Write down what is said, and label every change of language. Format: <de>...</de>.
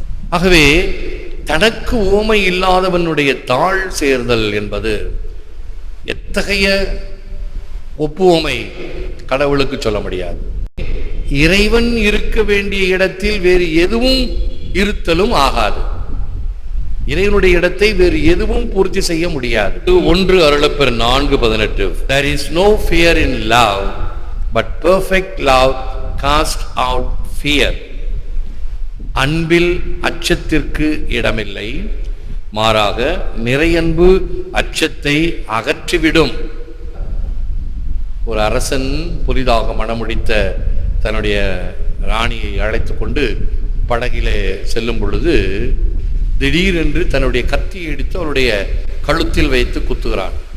<ta>ஆகவே தனக்கு ஓமை இல்லாதவனுடைய தாழ் சேர்தல் என்பது எத்தகைய ஒப்புவமை கடவுளுக்கு சொல்ல முடியாது. இறைவன் இருக்க வேண்டிய இடத்தில் வேறு எதுவும் இருத்தலும் ஆகாது. இறைவனுடைய இடத்தை வேறு எதுவும் பூர்த்தி செய்ய முடியாது. 1 அருளப்பர் 4:18.</ta> <en>There is no fear in love, but perfect love casts out fear.</en> <ta>அன்பில் அச்சத்திற்கு இடமில்லை, மாறாக நிறையன்பு அச்சத்தை அகற்றிவிடும். ஒரு அரசன் புதிதாக மணமுடித்த தன்னுடைய ராணியை அழைத்து கொண்டு படகிலே செல்லும் பொழுது திடீரென்று தன்னுடைய கத்தியை எடுத்து அவருடைய கழுத்தில் வைத்து குத்துகிறான்.</ta>